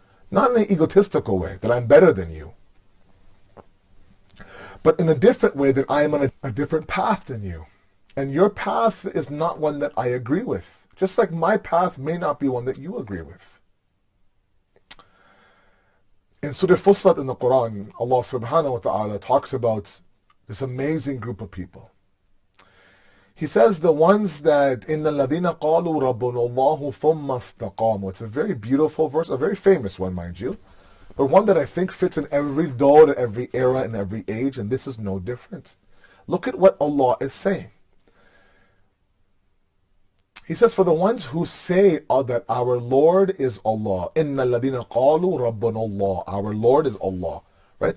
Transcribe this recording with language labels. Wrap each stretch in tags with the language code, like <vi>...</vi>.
<en>Not in an egotistical way, that I'm better than you, but in a different way, that I am on a different path than you. And your path is not one that I agree with, just like my path may not be one that you agree with. In Surah Fussilat in the Quran, Allah subhanahu wa ta'ala talks about this amazing group of people. He says the ones that</en> <ar>إِنَّ الَّذِينَ قَالُوا رَبُّنَا اللَّهُ ثُمَّ اسْتَقَامُوا.</ar> <en>It's a very beautiful verse, a very famous one, mind you, but one that I think fits in every dawr, every era, and every age, and this is no different. Look at what Allah is saying. He says, for the ones who say that our Lord is Allah,</en> <ar>إِنَّ الَّذِينَ قَالُوا رَبُّنَا اللَّهُ,</ar> <en>our Lord is Allah. Right?</en>